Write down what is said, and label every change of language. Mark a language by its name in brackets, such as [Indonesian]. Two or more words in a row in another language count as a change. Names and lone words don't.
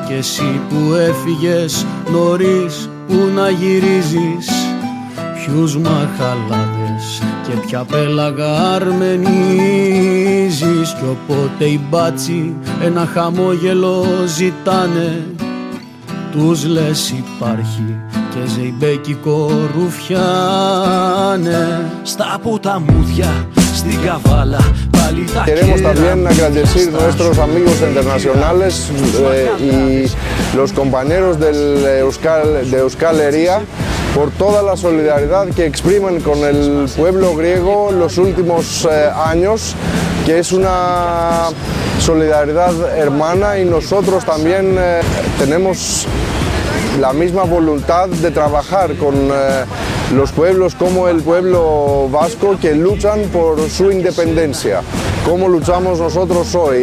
[Greek] Και εσύ που έφυγες νωρίς, που να γυρίζεις, ποιους μαχαλάδες και ποια πέλαγα αρμενίζεις. Κι όποτε οι μπάτσοι ένα χαμόγελο ζητάνε, τους λες υπάρχει και ζεϊμπέκικο ρουφιάνε. Στα ποταμούδια, στην καβάλα, πάλι τα [Spanish] Queremos también agradecer a nuestros amigos internacionales y los compañeros de Euskal Herria por toda la solidaridad que exprimen con el pueblo griego los últimos años, que es una solidaridad hermana, y nosotros también tenemos la misma voluntad de trabajar con los pueblos como el pueblo vasco, que luchan por su independencia, como luchamos nosotros hoy.